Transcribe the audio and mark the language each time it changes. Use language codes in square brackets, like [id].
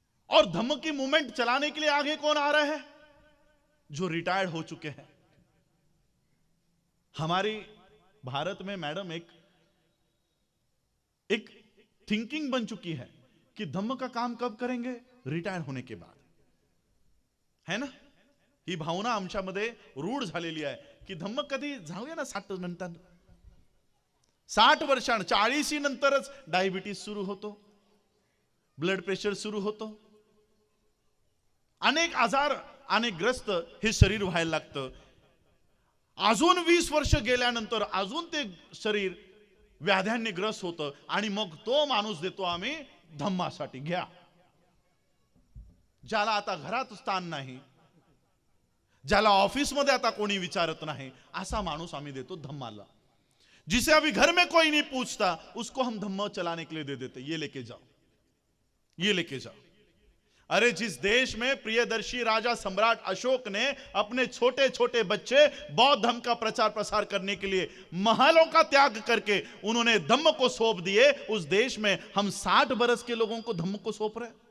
[hi] और धम्म की मूवमेंट चलाने के लिए आगे कौन आ रहा है? जो रिटायर्ड हो चुके हैं। हमारी भारत में मैडम एक थिंकिंग बन चुकी है कि धम्म का काम कब करेंगे? रिटायर होने के बाद, है ना? [mr] ही भावना आमच्यामध्ये रूढ झालेली आहे की धम्म कधी जाऊया ना 60 नंतर, 60 वर्षांनी, 40 नंतरच डायबिटीज सुरू होतो, ब्लड प्रेशर सुरू होतो, अनेक आजार अनेक ग्रस्त हे शरीर व्हायला लागतं। अजून 20 वर्ष गेल्यानंतर अजून ते शरीर व्याध्यांनी ग्रस्त होतं आणि मग तो माणूस देतो आम्ही धम्मासाठी घ्या. ज्याला आता घरात स्थान नाही, ज्याला ऑफिसमध्ये आता कोणी विचारत नाही, असा माणूस आम्ही देतो धम्माला. [hi] जिसे अभी घर में कोई नहीं पूछता उसको हम धम्मा चलाने के लिए दे देते. ये लेके जाओ, ये लेके जाओ. अरे जिस देश में प्रियदर्शी राजा सम्राट अशोक ने अपने छोटे छोटे बच्चे बौद्ध धर्म का प्रचार प्रसार करने के लिए महलों का त्याग करके उन्होंने धम्म को सौंप दिए, उस देश में हम 60 बरस के लोगों को धम्म को सौंप रहे.